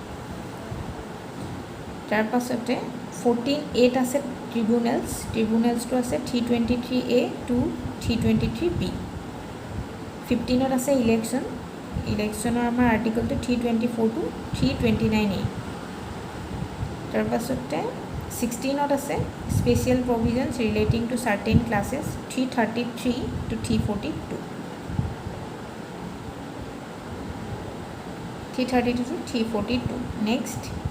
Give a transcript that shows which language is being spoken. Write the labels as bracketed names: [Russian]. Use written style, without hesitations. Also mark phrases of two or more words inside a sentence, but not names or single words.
[Assamese] তাৰ পাছতে 14A আছে ট্ৰিবিউনেলছটো আছে 323A to 323B 15ত আছে ইলেকশ্যনৰ আমাৰ আৰ্টিকলটো 324 to 329A তাৰ পাছতে 16ত আছে [English] special provisions relating to certain classes [Assamese] 333 to 342 to 342 নেক্সট